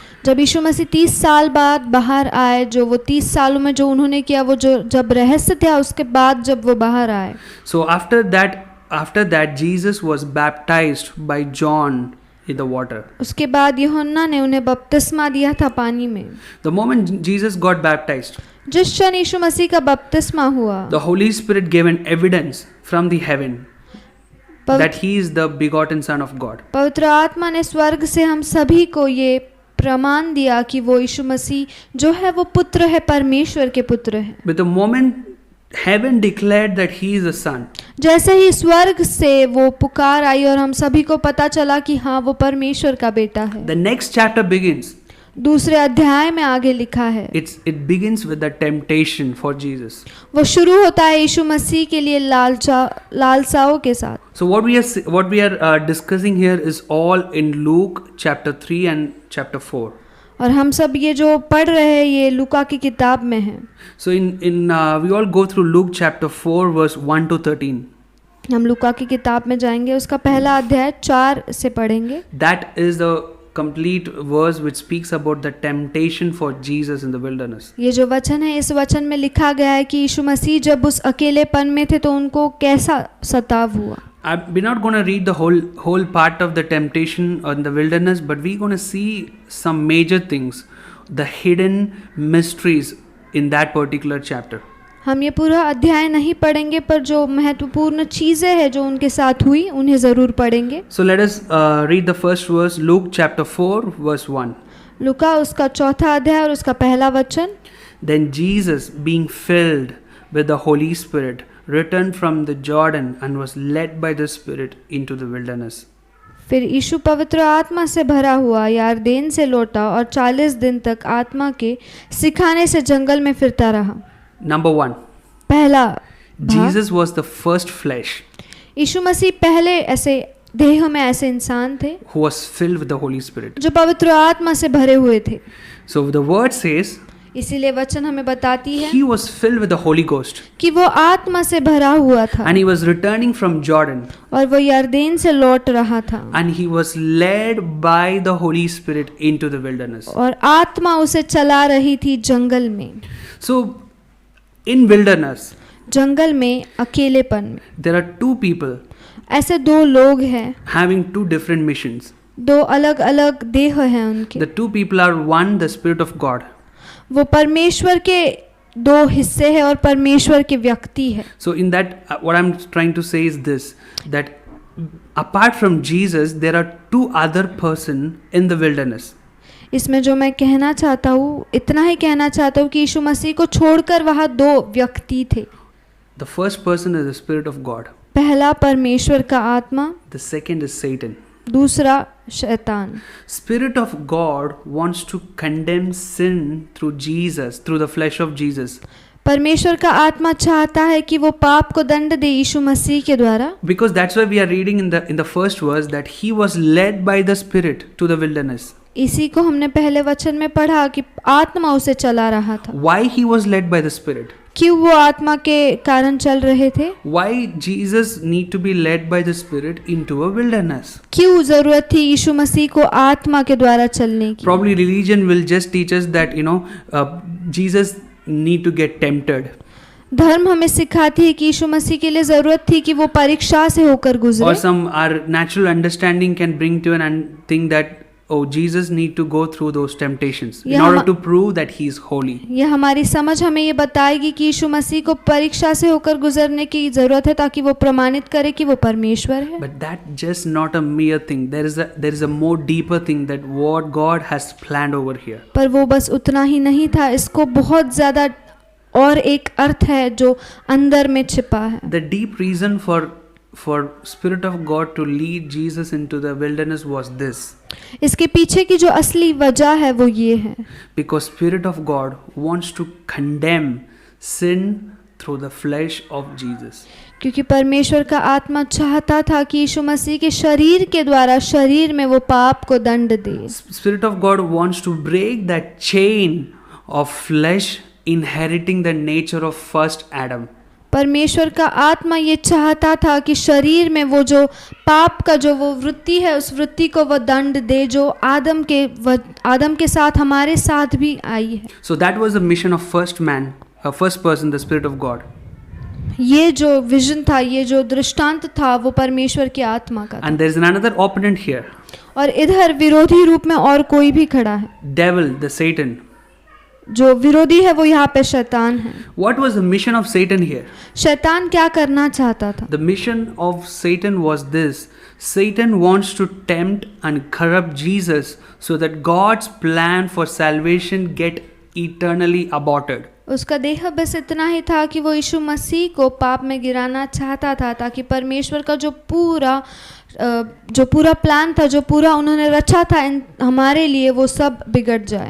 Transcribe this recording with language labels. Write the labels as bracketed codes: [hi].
[hi] जब यीशु मसीह 30 साल बाद बाहर आए, जो वो 30 सालों में जो उन्होंने किया, वो जो जब रहस्य था, उसके बाद जब वो बाहर आए। [en] So after that Jesus was baptized by John in the water. [hi] उसके बाद यूहन्ना ने उन्हें बपतिस्मा दिया था पानी में। [en] The moment Jesus got baptized, [hi] जिस क्षण यीशु मसीह का बपतिस्मा हुआ, [en] the Holy Spirit gave an evidence from the heaven that He is the begotten Son of God. [hi] पवित्र आत्मा ने स्वर्ग से हम सभी को ये प्रमाण दिया कि वो यीशु मसीह जो है वो पुत्र है, परमेश्वर के पुत्र है। [en] But the moment heaven declared that He is the Son, [hi] जैसे ही स्वर्ग से वो पुकार आई और हम सभी को पता चला कि हाँ वो परमेश्वर का बेटा है, [en] the next chapter begins. [hi] दूसरे अध्याय में आगे लिखा है, [en] It begins with the temptation for Jesus. [hi] वो शुरू होता है यीशु मसीह के लिए लालसाओं के साथ। [en] So what we are discussing here is all in Luke chapter 3 and chapter 4. [hi] और हम सब ये जो पढ़ रहे हैं ये लूका की किताब में है। [en] So we all go through Luke chapter 4 verse 1 to 13. [hi] हम लूका की किताब में जाएंगे, उसका पहला अध्याय 4 से पढ़ेंगे। [en] That is the complete verse which speaks about the temptation for Jesus in the wilderness. [hi] ये जो वचन है, इस वचन में लिखा गया है कि यीशु मसीह जब उस अकेलेपन में थे तो उनको कैसा सताव हुआ। [en] We're not going to read the whole part of the temptation in the wilderness, but we're going to see some major things, the hidden mysteries in that particular chapter. [hi] हम ये पूरा अध्याय नहीं पढ़ेंगे, पर जो महत्वपूर्ण चीज़ें हैं जो उनके साथ हुई उन्हें ज़रूर पढ़ेंगे। [en] So let us read the first verse, Luke chapter 4 verse 1. [hi] लूका उसका चौथा अध्याय और उसका पहला वचन। [en] Then Jesus, being filled with the Holy Spirit, returned from the Jordan and was led by the Spirit into the wilderness. [hi] फिर यीशु पवित्र आत्मा से भरा हुआ यारदेन से लौटा और 40 दिन तक आत्मा के सिखाने से जंगल में फिरता रहा। [en] Number 1. [hi] पहला भाग, [en] Jesus was the first flesh [hi] यीशु मसीह पहले ऐसे देह में ऐसे इंसान थे [en] who was filled with the Holy Spirit. [hi] जो पवित्र आत्मा से भरे हुए थे। [en] So the word says [hi] इसीलिए वचन हमें बताती है [en] he was filled with the Holy Ghost [hi] कि वो आत्मा से भरा हुआ था [en] and he was returning from Jordan [hi] और वो यरदन से लौट रहा था [en] and he was led by the Holy Spirit into the wilderness. [hi] और आत्मा उसे चला रही थी जंगल में। [en] So in wilderness [hi] जंगल में अकेलेपन में [en] there are two people [hi] ऐसे दो लोग हैं, [en] having two different missions. [hi] दो अलग अलग देह हैं उनके। [en] The two people are one, the Spirit of God. [hi] वो परमेश्वर के दो हिस्से हैं और परमेश्वर के व्यक्ति है। [en] So in that what I'm trying to say is this, that apart from Jesus there are two other person in the wilderness. [hi] इसमें जो मैं कहना चाहता हूँ, इतना ही कहना चाहता हूँ कि यीशु मसीह को छोड़कर वहाँ दो व्यक्ति थे। [en] The first person is the Spirit of God. [hi] पहला परमेश्वर का आत्मा, [en] The second is Satan. [hi] दूसरा शैतान। [en] Spirit of God wants to condemn sin through Jesus, through the flesh of Jesus. [hi] परमेश्वर का आत्मा चाहता है कि वो पाप को दंड दे यीशु मसीह के द्वारा। [en] Because that's why we are reading in the first verse that he was led by the Spirit to the wilderness. [hi] इसी को हमने पहले वचन में पढ़ा कि आत्मा उसे चला रहा था। [en] Why he was led by the Spirit? [hi] क्यों वो आत्मा के कारण चल रहे थे? [en] Why Jesus need to be led by the Spirit into a wilderness? [hi] क्यों जरूरत थी यीशु मसीह को आत्मा के द्वारा चलने की? [en] Probably religion will just teach us that Jesus need to get tempted. [hi] धर्म हमें सिखाती है कि यीशु मसीह के लिए जरूरत थी कि वो परीक्षा से होकर [en] Or [hi] गुजरे। [en] some our natural understanding can bring to an thing that Jesus need to go through those temptations in order to prove that he is holy. [hi] ये हमारी समझ हमें ये बताएगी कि यीशु मसीह को परीक्षा से होकर गुजरने की जरूरत है ताकि वो प्रमाणित करे कि वो परमेश्वर है। [en] But that just not a mere thing. There is a more deeper thing that what God has planned over here. [hi] पर वो बस उतना ही नहीं था, इसको बहुत ज्यादा और एक अर्थ है जो अंदर में छिपा है। [en] The deep reason for Spirit of God to lead Jesus into the wilderness was this. [hi] इसके पीछे की जो असली वजह है वो ये है, [en] Because Spirit of God wants to condemn sin through the flesh of Jesus. [hi] क्योंकि परमेश्वर का आत्मा चाहता था कि यीशु मसीह के शरीर के द्वारा शरीर में वो पाप को दंड दे। [en] Spirit of God wants to break that chain of flesh inheriting the nature of first Adam. [hi] परमेश्वर का आत्मा ये चाहता था कि शरीर में वो जो पाप का जो वो वृत्ति है, उस वृत्ति को वो दंड दे जो आदम के साथ हमारे साथ भी आई है। [en] So that was the mission of first man, first person, the Spirit of God. [hi] ये जो विजन था, ये जो दृष्टांत था, वो परमेश्वर की आत्मा का था। [en] And there is another opponent here. [hi] और इधर विरोधी रूप में और कोई भी खड़ा है। [en] Devil, the Satan. [hi] जो विरोधी है वो यहाँ पे शैतान है। [en] What was the mission of Satan here? [hi] शैतान क्या करना चाहता था? [en] The mission of Satan was this. Satan wants to tempt and corrupt Jesus so that God's plan for salvation get eternally aborted. [hi] उसका देह बस इतना ही था कि वो यीशु मसीह को पाप में गिराना चाहता था ताकि परमेश्वर का जो पूरा जो पूरा प्लान था, जो पूरा उन्होंने रचा था हमारे लिए, वो सब बिगड़ जाए।